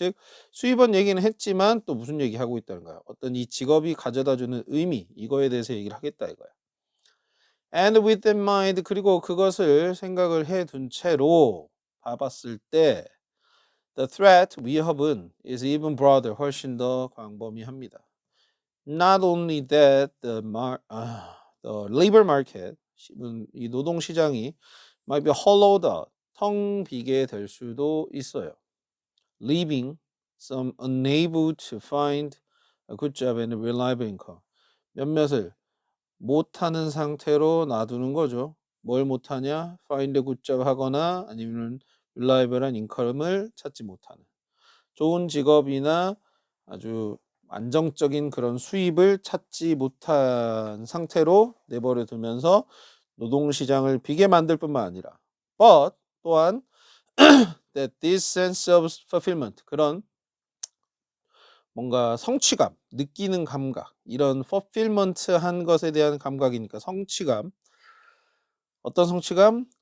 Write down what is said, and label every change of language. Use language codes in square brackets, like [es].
[ko] 즉 수입원 얘기는 했지만 또 무슨 얘기하고 있다는 거야. 어떤 이 직업이 가져다주는 의미 이거에 대해서 얘기를 하겠다 이거야. [en] And with that mind [ko] 그리고 그것을 생각을 해둔 채로 봐봤을 때 [en] the threat [ko] 위협은 [en] is even broader [ko] 훨씬 더 광범위합니다. [en] Not only that the labor market [ko] 이 노동 시장이 [en] might be hollowed out [ko] 텅 비게 될 수도 있어요. [en] Leaving some unable to find a good job and a reliable income. [ko] 몇몇을 못하는 상태로 놔두는 거죠. 뭘 못하냐? [en] Find a good job [ko] 하거나 아니면 reliable한 인컴을 찾지 못하는. 좋은 직업이나 아주 안정적인 그런 수입을 찾지 못한 상태로 내버려 두면서 노동시장을 비게 만들 뿐만 아니라 but 또한 [en] that this sense of fulfillment [ko] 그런 뭔가 성취감, 느끼는 감각 이런 fulfillment한 것에 대한 감각이니까 성취감 어떤 성취감?